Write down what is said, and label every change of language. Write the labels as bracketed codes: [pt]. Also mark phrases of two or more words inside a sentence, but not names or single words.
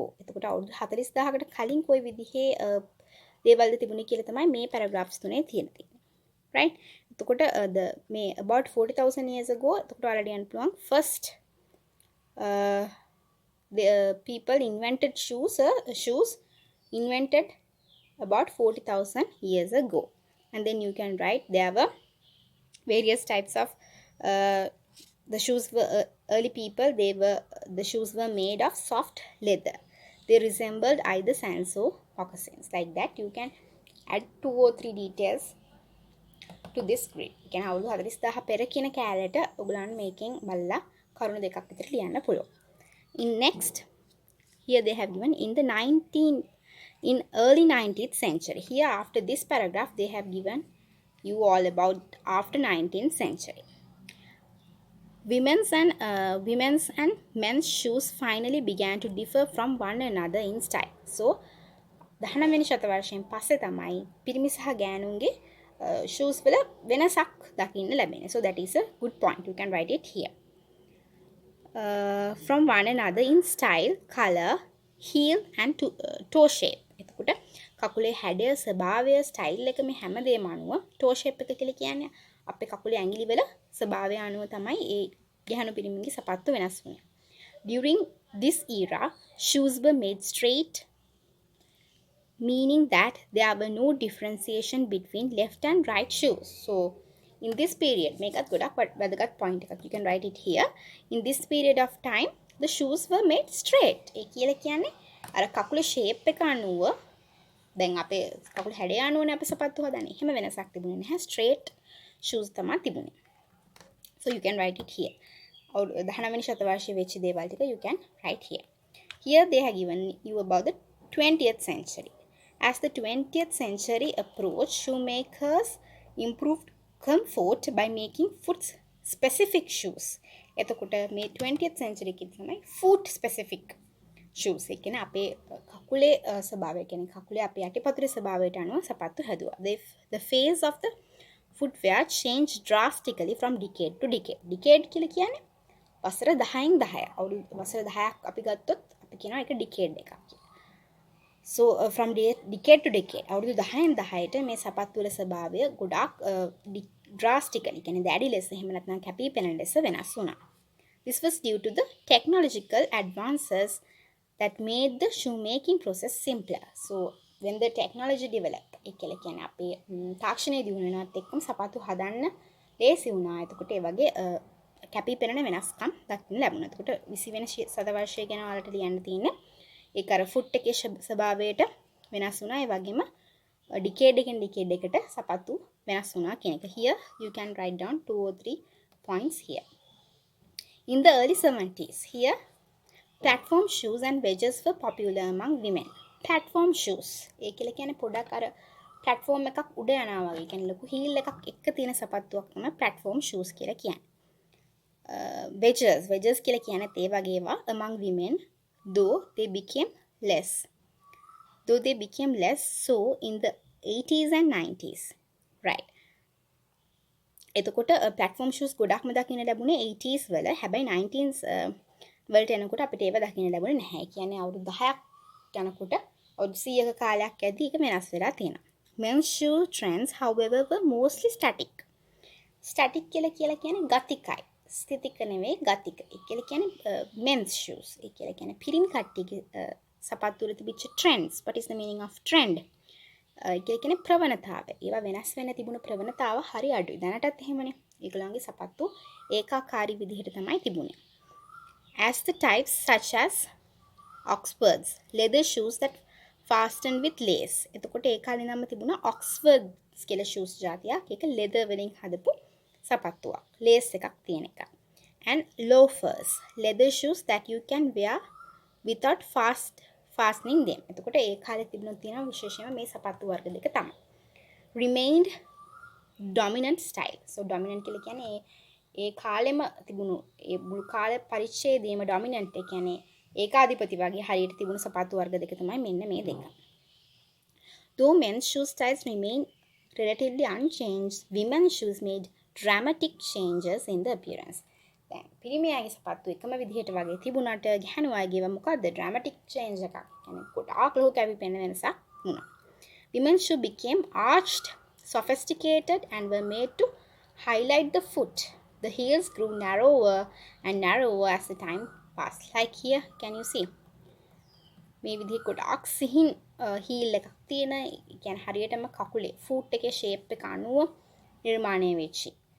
[si] එතකොට අවුරුදු 40,000කට කලින් කොයි විදිහේ දේවල්ද තිබුණේ කියලා තමයි මේ paragraphs තුනේ තියෙන්නේ. Right? එතකොට the මේ [en] about 40,000 years ago [si] එතකොට already යන්න පුළුවන්. [en] First the people invented shoes invented about 40,000 years ago. And then you can write there were various types of the shoes were early people, the shoes were made of soft leather. They resembled either sands or moccasins. Like that you can add 2 or 3 details to this grid. You can [si] අවුරුදු 40,000 පෙර කියන කැලේට ඔයගලන් මේකෙන් බලලා කරුණු දෙකක් විතර ලියන්න පුළුවන්. [en] In next, here they have given in early 19th century. Here after this paragraph they have given you all about after 19th century. Women's and men's shoes finally began to differ from one another in style. [si] So 19 වෙනි ශතවර්ෂයෙන් පස්සේ තමයි පිරිමි සහ ගෑනුන්ගේ shoes වල වෙනසක් දකින්න ලැබෙන්නේ. [en] So that is a good point. You can write it here. From one another in style, color, heel and toe shape. [si] එතකොට කකුලේ හැඩය, ස්වභාවය, ස්ටයිල් එක මේ හැමදේම අනුව [en] toe shape [si] එක කියලා කියන්නේ අපේ කකුලේ ඇඟිලි වල ස්වභාවය අනුව තමයි ඒ ගැහණු පිරිමින්ගේ සපත්තු වෙනස් වුනේ. [en] During this era, shoes were made straight, meaning that there were no differentiation between left and right shoes. So in this period, [si] මේකත් ගොඩක් වැදගත් point එකක්. [en] You can write it here. In this period of time, the shoes were made straight. [si] ඒ කියලා කියන්නේ අර කකුලේ shape එක අනුව දැන් අපේ කකුල හැඩය අනුවනේ අපි සපත්තු හදන්නේ. එහෙම වෙනසක් තිබුණේ නැහැ. [en] Straight shoes [si] තමයි තිබුණේ. [en] So you can write it here. [si] 19 වෙනි ශතවර්ෂයේ වෙච්ච දේවල් ටික [en] you can write here. Here they have given you about the 20th century. As the 20th century approached, shoemakers improved comfort by making foot-specific shoes. [si] එතකොට මේ [en] 20th century [si] එකේ තමයි [en] foot-specific shoes. [si] ඒ කියන්නේ අපේ කකුලේ ස්වභාවය කියන්නේ කකුලේ අපේ යටිපතුලේ ස්වභාවයට අනුව සපත්තු හැදුවා. [en] The phase of the footwear changed drastically from decade to decade. [si] Decade කියලා කියන්නේ වසර 10න් 10. අවුරුදු වසර 10ක් අපි ගත්තොත් අපි කියනවා ඒක decade එකක් කියලා. [en] So from decade to decade [si] අවුරුදු 10න් 10ට මේ සපත්තු වල ස්වභාවය ගොඩාක් drastically කියන්නේ දැඩි ලෙස එහෙම නැත්නම් කැපී පෙනෙන ලෙස වෙනස් වුණා. [en] This was due to the technological advances that made the shoemaking process simpler. So when the technology developed, [si] ඒ කියන්නේ අපේ තාක්ෂණය දියුණු වෙනවත් එක්කම සපත්තු හදන්න ලේසි වුණා. එතකොට ඒ වගේ කැපී පෙනෙන වෙනස්කම් දක්වන්න ලැබුණා. එතකොට 20 වෙනි සතවර්ෂය ගැන ඔයාලට ලියන්න තියෙන්නේ ඒක අර ෆුට් එකේ ස්වභාවයට වෙනස් වුණා. ඒ වගේම ඩිකේඩ් එකෙන් ඩිකේඩ් එකට සපත්තු වෙනස් වුණා කියන එක. [en] Here you can write down 2 or 3 points here. In the early 70s, here platform shoes and wedges were popular among women. Platform shoes. [si] ඒ කියලා කියන්නේ පොඩක් අර platform එකක් උඩ යනවා වගේ. කියන්නේ ලොකු heel එකක් එක්ක තියෙන සපත්තුවක් තමයි [en] platform shoes [si] කියලා කියන්නේ. [en] Wedges [si] කියලා කියනත් ඒ වගේ ඒවා [en] among women, though they became less so in the 80s and 90s. Right. [si] එතකොට [en] platform shoes [si] ගොඩක්ම දකින්න ලැබුණේ 80s වල. හැබැයි 19s වලට එනකොට අපිට ඒව දකින්න ලැබුණේ නැහැ. කියන්නේ අවුරුදු 10ක් යනකොට අවුරුදු 100ක කාලයක් ඇද්දි ඒක වෙනස් වෙලා තියෙනවා. [en] Men's shoe trends, however, were mostly static. [si] Static කියලා කියන්නේ ගතිකයි. ස්ථිතික නෙවෙයි ගතික. ඒ කියන්නේ [en] men's shoes. [si] ඒ කියන්නේ පිරිමි කට්ටියගේ සපත්තු වල තිබිච්ච trends. [en] What is the meaning of trend? [si] ඒ කියන්නේ ප්‍රවණතාවය. ඒවා වෙනස් වෙන්න තිබුණු ප්‍රවණතාව හරි අඩුයි. දැනටත් එහෙමනේ. ඒගොල්ලන්ගේ සපත්තු ඒකාකාරී විදිහට තමයි තිබුණේ. [en] As the types such as Oxfords, leather shoes that fastened with lace. [si] එතකොට ඒ කාලේ නම් තිබුණා Oxfords කියලා shoes જાතියක්. ඒක leather වලින් හදපු සපත්තුවක්. lace එකක් තියෙන එක. [en] And loafers, leather shoes that you can wear without fastening them. [si] එතකොට ඒ කාලේ තිබුණා තියෙන විශේෂයෙන්ම මේ සපත්තු වර්ග දෙක තමයි. [en] Remained dominant style. [si] So dominant කියලා කියන්නේ ඒ කාලෙම තිබුණු ඒ මුළු කාල පරිච්ඡේදයේම dominant ඒ කියන්නේ ඒකාධිපති වගේ හරියට තිබුණු සපත්තු වර්ග දෙක තමයි මෙන්න මේ දෙක. [en] Though men's shoe styles remain relatively unchanged, women's shoes made dramatic changes in the appearance. [si] දැන් පිරිමියාගේ සපත්තු එකම විදිහට වගේ තිබුණාට ගැහණු අයගේව මොකද්ද [en] dramatic change [si] එකක්. කියන්නේ ගොඩාක් ලොකු කැපි පෙනෙන වෙනසක් වුණා. [en] Women's shoe became arched, sophisticated and were made to highlight the foot. The heels grew narrower and narrower as the time passed. Like here, can you see? [si] මේ විදිහේ ගොඩාක් සිහින් heel එකක් තියෙන, කියන්නේ හරියටම කකුලේ foot එකේ shape එක අනුව නිර්මාණය වෙච්චි.